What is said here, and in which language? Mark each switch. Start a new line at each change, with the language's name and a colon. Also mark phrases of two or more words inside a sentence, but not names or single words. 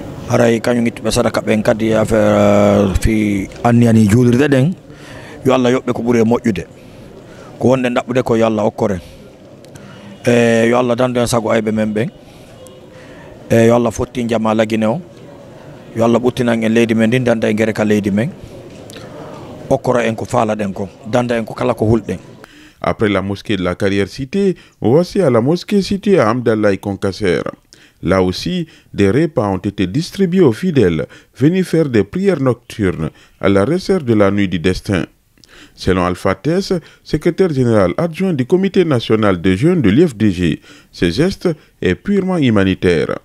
Fula: Haray kañum ittuɓe sadaka ɓen kadi affaire fi anniyani juulirde ɗen yo Allah yoɓɓe ko ɓuuri e moƴƴude ko wonɗen ɗaɓɓude ko yo Allah okkoren. Yo Allah dande sago aybe men ben yo Allah fotti jama lagine o yo Allah ɓuttinan en leydi men din danda en gere ka leydi men okkoro en ko faalaɗen ko danda en ko kala ko hulɗen.
French: Après la mosquée de la Carrière Cité, voici à la mosquée située à Amdallah et Concaser. Là aussi, des repas ont été distribués aux fidèles venus faire des prières nocturnes à la réserve de la Nuit du Destin. Selon Alpha Tess, secrétaire général adjoint du comité national des jeunes de l'IFDG, ce geste est purement humanitaire.